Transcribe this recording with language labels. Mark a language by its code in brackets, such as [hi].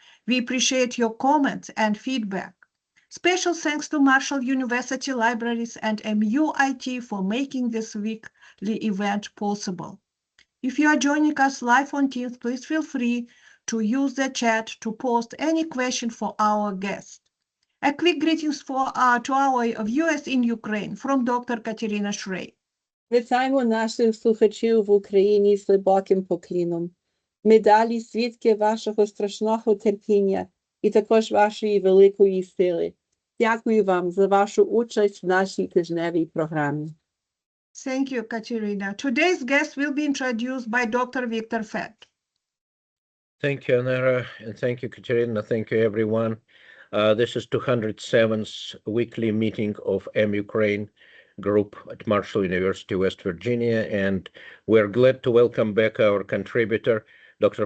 [en] We appreciate your comments and feedback. Special thanks to Marshall University Libraries and MUIT for making this weekly event possible. If you are joining us live on Teams, please feel free to use the chat to post any question for our guest. A quick greetings to our viewers in Ukraine from Dr. Katerina Shrey. [uk] Вітаємо наших слухачів в Україні з глибоким покліном. Ми далі свідки вашого страшного терпіння і також вашої великої сили. Дякую вам за вашу участь в нашій тижневій програмі. [en] Thank you, Katerina. Today's guest will be introduced by Dr. Victor Fett. Thank you, Anara, and thank you, Katerina. Thank you, everyone. This is 207th weekly meeting of MUkraine group at Marshall University, West Virginia, and we're glad to welcome back our contributor, Dr.